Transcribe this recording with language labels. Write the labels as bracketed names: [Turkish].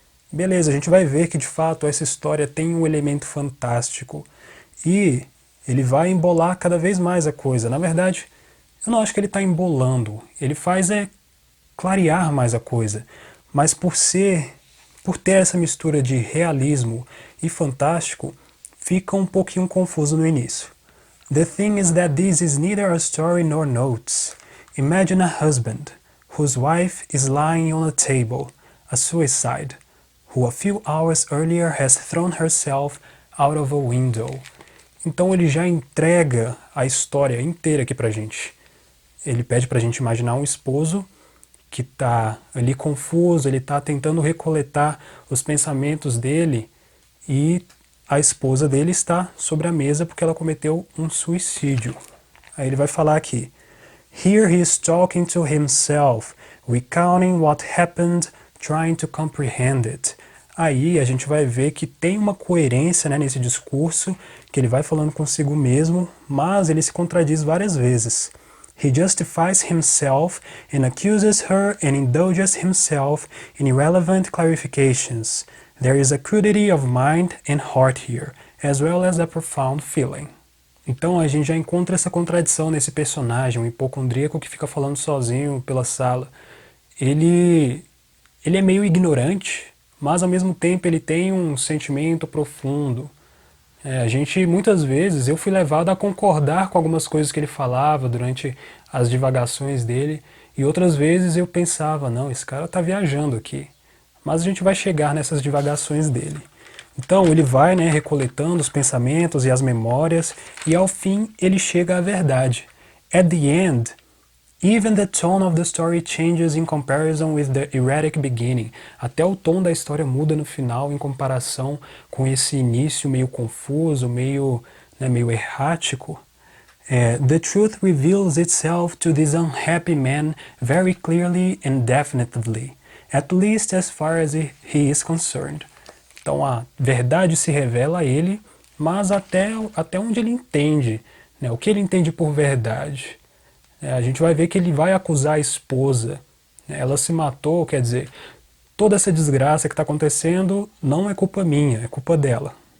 [Portuguese] Beleza, a gente vai ver que de fato essa história tem um elemento fantástico e ele vai embolar cada vez mais a coisa. Na verdade, eu não acho que ele está embolando, ele faz clarear mais a coisa, mas por ter essa mistura de realismo e fantástico, fica um pouquinho confuso no início. [English] The thing is that this is neither a story nor notes. Imagine a husband, whose wife is lying on a table, a suicide, who a few hours earlier has thrown herself out of a window. [Portuguese] Então ele já entrega a história inteira aqui pra gente. Ele pede pra gente imaginar um esposo que tá ali confuso, ele tá tentando recoletar os pensamentos dele e a esposa dele está sobre a mesa porque ela cometeu um suicídio. Aí ele vai falar aqui: [English] Here he is talking to himself, recounting what happened, trying to comprehend it. [Portuguese] Aí a gente vai ver que tem uma coerência, nesse discurso, que ele vai falando consigo mesmo, mas ele se contradiz várias vezes. [English] He justifies himself and accuses her and indulges himself in irrelevant clarifications. There is a crudity of mind and heart here, as well as a profound feeling. [Portuguese] Então a gente já encontra essa contradição nesse personagem, um hipocondríaco que fica falando sozinho pela sala. Ele é meio ignorante, mas ao mesmo tempo ele tem um sentimento profundo. Muitas vezes, eu fui levado a concordar com algumas coisas que ele falava durante as divagações dele, e outras vezes eu pensava, não, esse cara tá viajando aqui. Mas a gente vai chegar nessas divagações dele. Então ele vai recoletando os pensamentos e as memórias, e ao fim ele chega à verdade. [English] At the end, even the tone of the story changes in comparison with the erratic beginning. [Portuguese] Até o tom da história muda no final em comparação com esse início meio confuso, meio errático. [English] The truth reveals itself to this unhappy man very clearly and definitively, at least as far as he is concerned. [Portuguese] Então a verdade se revela a ele, mas até onde ele entende, o que ele entende por verdade. A gente vai ver que ele vai acusar a esposa. Ela se matou, quer dizer, toda essa desgraça que está acontecendo não é culpa minha, é culpa dela.